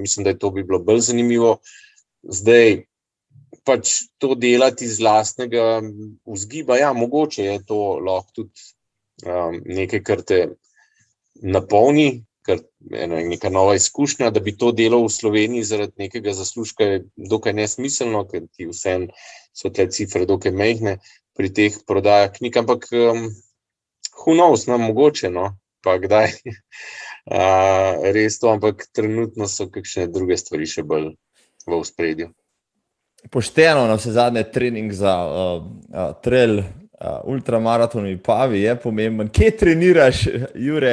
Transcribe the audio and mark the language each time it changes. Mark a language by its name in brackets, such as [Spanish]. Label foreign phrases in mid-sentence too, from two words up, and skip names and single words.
[Slovenian] Mislim, da to bi bilo bolj zanimivo. Zdaj, pač to delati iz lastnega vzgiba, ja, mogoče je to lahko tudi nekaj, kar te napolni, kar je neka nova izkušnja, da bi to delal v Sloveniji zaradi nekega zaslužka je dokaj nesmiselno, ker ti vseeno so te cifre dokaj majhne pri teh prodajah knjig, ampak [English] who knows, [Slovenian] no, mogoče, no, pa kdaj res to, ampak trenutno so kakšne druge stvari še bolj v ospredju. Pošteno, na vse zadnje trening za trail ultramaraton v Vipavi je pomemben. Kje treniraš, Jure?